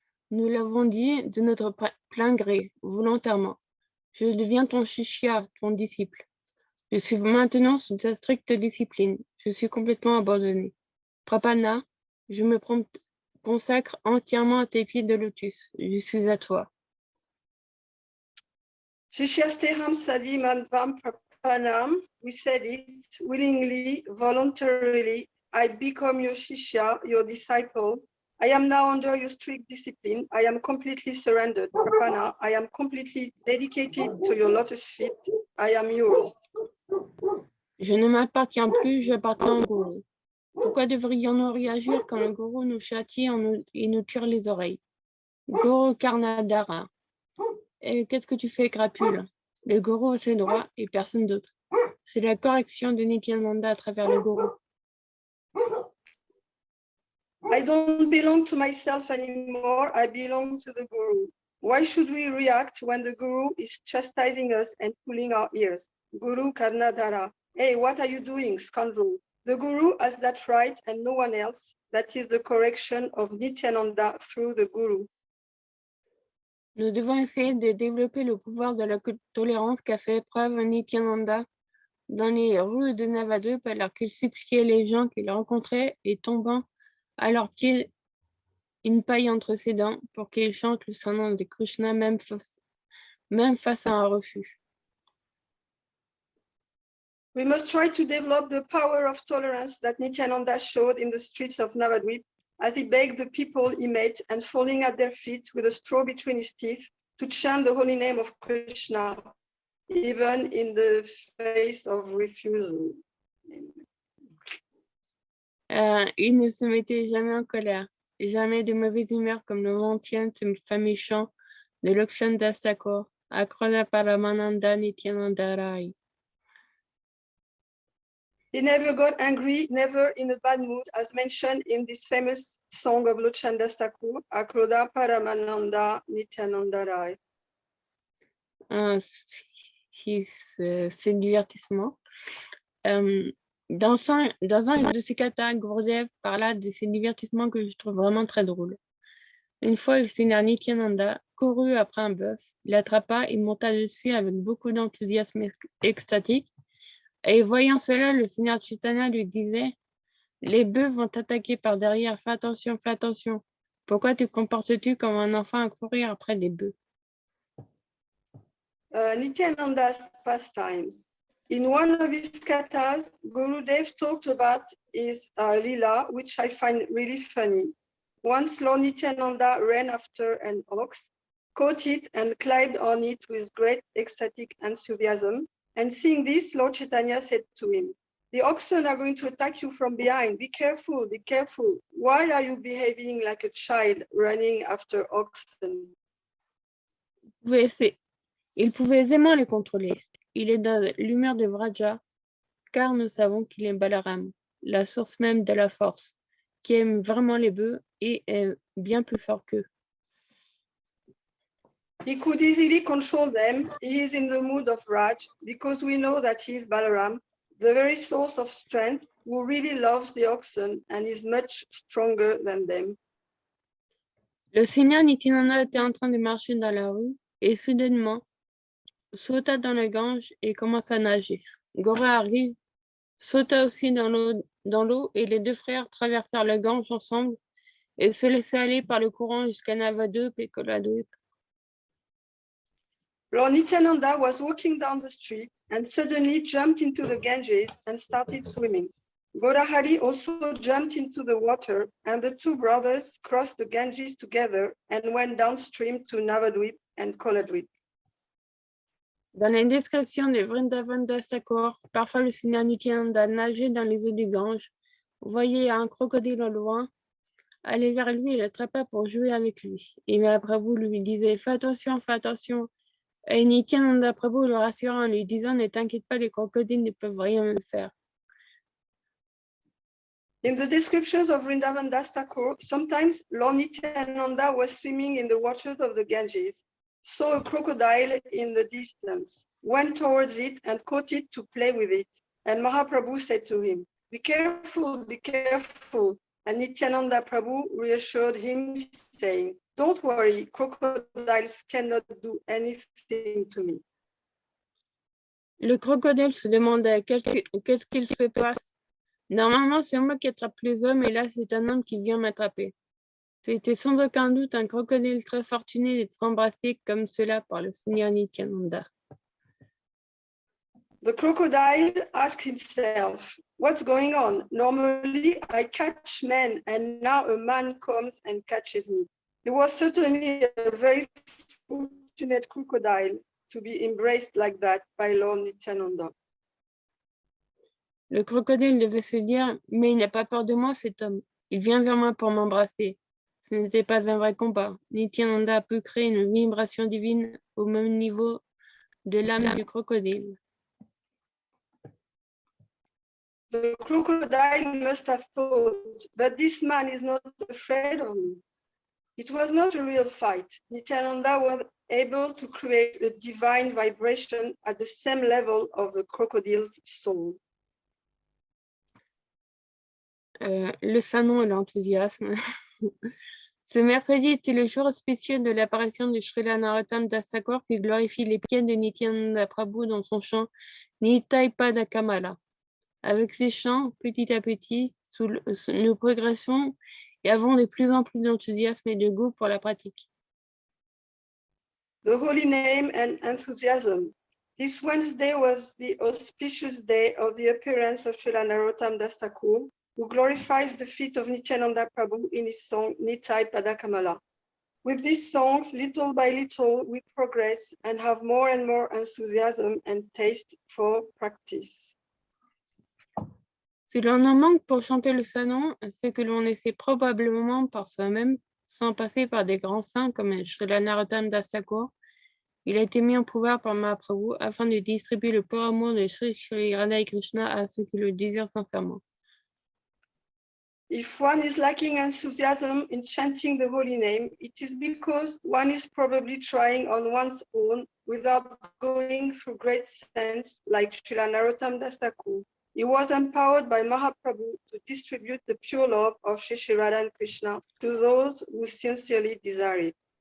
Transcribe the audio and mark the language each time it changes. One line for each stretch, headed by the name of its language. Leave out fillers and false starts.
French: Nous l'avons dit de notre plein gré, volontairement. Je deviens ton shishya, ton disciple. Je suis maintenant sous ta stricte discipline. Je suis complètement abandonné. Prapana, je me consacre entièrement à tes pieds de lotus. Je suis à toi.
Sanskrit: Shishyasteham Sadimam Prapanam,
English: we said it willingly, voluntarily. I become your shishya, your disciple. I am now under your strict discipline. I am completely surrendered. Prapana, I am completely dedicated to your lotus feet. I am yours.
French: Je ne m'appartiens plus, j'appartiens au gourou. Pourquoi devrions-nous réagir quand le gourou nous châtie et nous tire les oreilles? Guru Karnadara. Et qu'est-ce que tu fais, crapule? Le gourou a ses droits et personne d'autre. C'est la correction de Nityananda à travers le gourou.
English: I don't belong to myself anymore. I belong to the guru. Why should we react when the guru is chastising us and pulling our ears? Guru Karnadara. Hey, what are you doing, scoundrel? The guru has that right and no one else. That is the correction of Nityananda through the guru.
French: Nous devons essayer de développer le pouvoir de la tolérance qu'a fait preuve Nityananda dans les rues de Navadvip alors qu'il suppliait les gens qu'il rencontrait et tombant à leurs pieds une paille entre ses dents pour qu'ils chantent le Saint-Nom de Krishna même face à un refus.
English: We must try to develop the power of tolerance that Nityananda showed in the streets of Navadvip as he begged the people he met and falling at their feet with a straw between his teeth to chant the holy name of Krishna, even in the face of refusal.
French: Il ne se mettait jamais en colère, jamais de mauvaise humeur comme le mentionne ce fameux chant de Lokshan Das Thakur, Akroda Paramananda Nityananda Rai.
English: He never got angry, never in a bad mood, as mentioned in this famous song of Lokshan Das Thakur, Akroda Paramananda Nityananda Rai.
French: C'est divertissement. Dans un de ses katas, Gurudev parla de ces divertissements que je trouve vraiment très drôles. Une fois, il s'énerve Nityananda courut après un bœuf, l'attrapa et monta dessus avec beaucoup d'enthousiasme extatique. Et voyant cela, le Seigneur Chaitanya lui disait, « Les bœufs vont t'attaquer par derrière, fais attention, fais attention. Pourquoi te comportes-tu comme un enfant à courir après des bœufs ?»
English: Nityananda's pastimes. In one of his kathas, Gurudev talked about his lila, which I find really funny. Once Lord Nityananda ran after an ox, caught it and climbed on it with great ecstatic enthusiasm. And seeing this, Lord Chaitanya said to him, "The oxen are going to attack you from behind. Be careful, be careful. Why are you behaving like a child running after oxen?"
French: Il pouvait aisément les contrôler. Il est dans l'humeur de Vraja, car nous savons qu'il est Balaram, la source même de la force, qui aime vraiment les bœufs et est bien plus fort qu'eux.
English: He could easily control them. He is in the mood of Raj because we know that he is Balaram, the very source of strength, who really loves the oxen and is much stronger than them.
French: Le Seigneur Nityananda était en train de marcher dans la rue et soudainement sauta dans le Gange et commença à nager. Gaurahari sauta aussi dans l'eau et les deux frères traversèrent le Gange ensemble et se laissaient aller par le courant jusqu'à Navadvip et Koladvip.
English: Lord Nityananda was walking down the street and suddenly jumped into the Ganges and started swimming. Gaurahari also jumped into the water and the two brothers crossed the Ganges together and went downstream to Navadvip and Koladvip.
French: Dans les descriptions de Vrindavan Das Thakur, parfois le Seigneur Nityananda nageait dans les eaux du Gange, voyait un crocodile au loin, allait vers lui et l'attrapa pour jouer avec lui. Et Mahaprabhu lui disait « Fais attention, fais attention ». Et Nityananda Prabhu le rassura en lui disant « Ne t'inquiète pas, les crocodiles ne peuvent rien me faire ».
English: In the descriptions of Vrindavan Das Thakur, sometimes Lord Nityananda was swimming in the waters of the Ganges, saw a crocodile in the distance, went towards it and caught it to play with it. And Mahaprabhu said to him, be careful, and Nityananda Prabhu reassured him, saying, don't worry, crocodiles cannot do anything to me.
French: Le crocodile se demandait qu'est-ce qu'il se passe. Normalement, c'est moi qui attrape les hommes et là, c'est un homme qui vient m'attraper. C'était sans aucun doute un crocodile très fortuné d'être embrassé comme cela par le Seigneur Nityananda.
English: The crocodile asked himself, what's going on? Normally, I catch men, and now a man comes and catches me. It was certainly a very fortunate crocodile to be embraced like that by Lord Nityananda.
French: Le crocodile devait se dire, mais il n'a pas peur de moi, cet homme. Il vient vers moi pour m'embrasser. Ce n'était pas un vrai combat. Nityananda a pu créer une vibration divine au même niveau de l'âme du crocodile.
English: The crocodile must have thought, but this man is not afraid of me. It was not a real fight. Nityananda was able to create a divine vibration at the same level of the crocodile's soul.
French: Le Saint-Nom et l'enthousiasme. Ce mercredi était le jour spécial de l'apparition de Srila Narottam Das Thakur qui glorifie les pieds de Nityananda Prabhu dans son chant Nitai Pada Kamala. Avec ces chants, petit à petit, nous progressons et avons de plus en plus d'enthousiasme et de goût pour la pratique.
English: The holy name and enthusiasm. This Wednesday was the auspicious day of the appearance of Srila Narottam Das Thakur, who glorifies the feet of Nityananda Prabhu in his song Nitai Pada Kamala. With these songs, little by little, we progress and have more and more enthusiasm and taste for practice.
French: Si l'on en manque pour chanter le Saint-Nom, c'est que l'on essaie probablement par soi-même, sans passer par des grands saints comme Srila Narottam Das Thakur. Il a été mis en pouvoir par Mahaprabhu afin de distribuer le pur amour de Sri Radha et Krishna à ceux qui le désirent sincèrement.
English: If one is lacking enthusiasm in chanting the holy name, it is because one is probably trying on one's own without going through great saints like Srila Narottam Das Thakur. He was empowered by Mahaprabhu to distribute the pure love of Shri Radha and Krishna to those who sincerely desire it.